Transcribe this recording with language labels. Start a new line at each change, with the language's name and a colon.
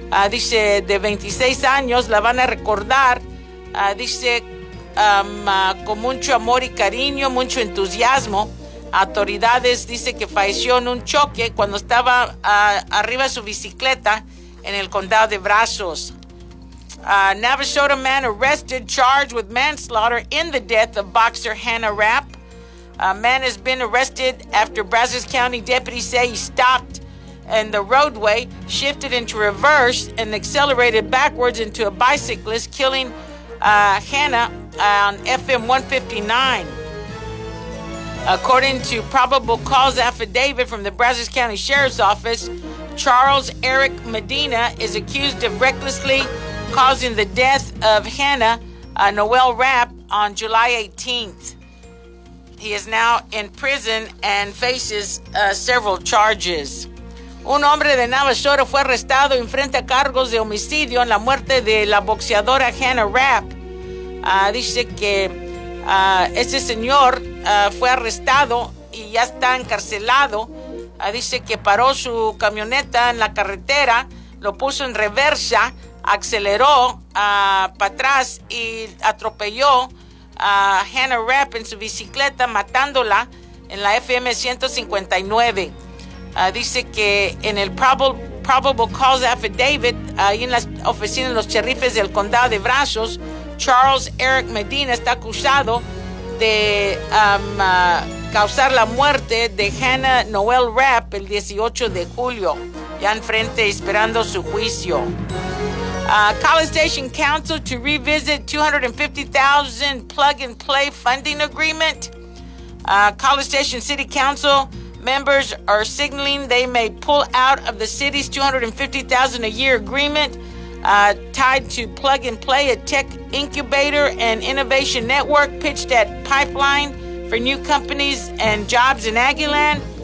Spanish: Dice, de 26 años, la van a recordar, dice, con mucho amor y cariño, mucho entusiasmo. Autoridades dice que falleció en un choque cuando estaba arriba de su bicicleta en el condado de Brazos.
English: Navasota man arrested, charged with manslaughter in the death of boxer Hannah Rapp. A man has been arrested after Brazos County deputies say he stopped in the roadway, shifted into reverse, and accelerated backwards into a bicyclist, killing Hannah on FM 159. According to probable cause affidavit from the Brazos County Sheriff's Office, Charles Eric Medina is accused of recklessly causing the death of Hannah Noelle Rapp on July 18th. He is now in prison and faces several charges.
Spanish: Un hombre de Navasota fue arrestado y enfrenta cargos de homicidio en la muerte de la boxeadora Hannah Rapp. Dice que este señor fue arrestado y ya está encarcelado. Dice que paró su camioneta en la carretera, lo puso en reversa, aceleró para atrás y atropelló a Hannah Rapp en su bicicleta, matándola en la FM 159. Dice que en el probable cause affidavit, ahí en la oficina de los sheriffes del condado de Brazos, Charles Eric Medina está acusado de causar la muerte de Hannah Noelle Rapp el 18 de julio, ya enfrente esperando su juicio.
English: College Station Council to revisit $250,000 plug-and-play funding agreement. College Station City Council members are signaling they may pull out of the city's $250,000 a year agreement tied to plug-and-play, a tech incubator and innovation network pitched at Pipeline for new companies and jobs in Aggieland.